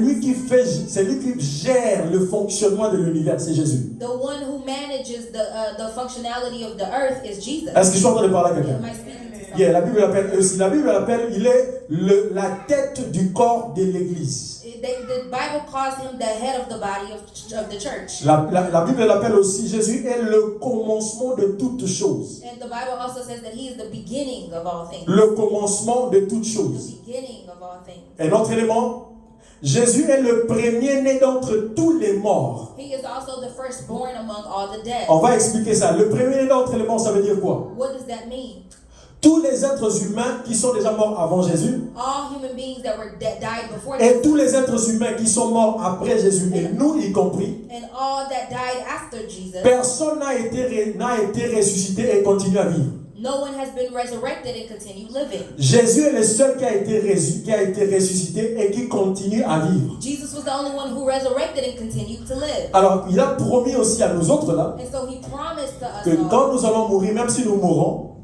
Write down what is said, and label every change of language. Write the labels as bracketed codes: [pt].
[fr] lui qui fait, c'est lui qui gère le fonctionnement de l'univers, c'est Jésus. [en] The one who manages the functionality of the earth is Jesus. [fr] Est-ce que je suis en train de parler à quelqu'un? [en] Am I speaking to someone? [fr] Yeah, la Bible l'appelle aussi. La Bible l'appelle, il est la tête du corps de l'Église. [en] The Bible calls him the head of the body of the church. [fr] La Bible l'appelle aussi, Jésus est le commencement de toutes choses. [en] And the Bible also says that he is the beginning of all things. [fr] Le commencement de toutes [en] The [fr] choses. [en] beginning of all things. [fr] Un autre élément, Jésus est le premier-né d'entre tous les morts. [en] He is also the firstborn among all the dead. [fr] On va expliquer ça. Le premier-né d'entre les morts, ça veut dire quoi? [en] What does that mean? [fr] Tous les êtres humains qui sont déjà morts avant Jésus [en] All human beings that were died before [fr] et [en] Jesus, [fr] tous les êtres humains qui sont morts après Jésus, et nous y compris, [en] and all that died after Jesus, [fr] personne n'a été ressuscité et continue à vivre. [en] no one has been resurrected and continued living. [fr] Jésus est le seul qui a été ressuscité et qui continue à vivre. [en] Jesus was the only one who resurrected and continued to live. [fr] Alors, il a promis aussi à nous autres là [en] And so he promised to us [fr] que [en] all [fr] quand nous allons mourir, même si nous mourrons,